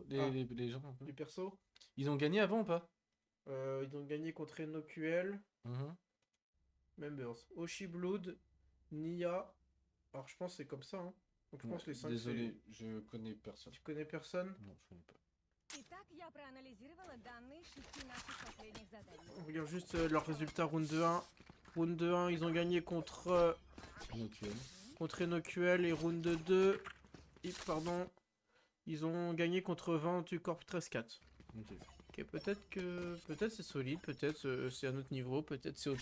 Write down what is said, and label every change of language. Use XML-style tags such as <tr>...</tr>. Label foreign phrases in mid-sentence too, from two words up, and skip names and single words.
<fr>Ah. les gens un peu. Du perso. Ils ont gagné avant ou pas Ils ont gagné contre NoQL. Mhm. Members. Oshiblood, Nia. Alors je pense que c'est comme ça. Hein. Donc je pense que les 5 Désolé, je connais personne. Tu connais personne? Non, je connais pas.</fr> <ru>Итак, я проанализировала данные 6 наших последних заданий.</ru> <fr>On regarde juste leurs résultats round 2-1. Round 2-1, ils ont gagné contre NOQL. contre NoQL et round 2, pardon, ils ont gagné contre 20 du Corp 13-4. Ok. Ok, peut-être c'est solide, peut-être c'est un autre niveau, peut-être c'est au-dessus.</fr>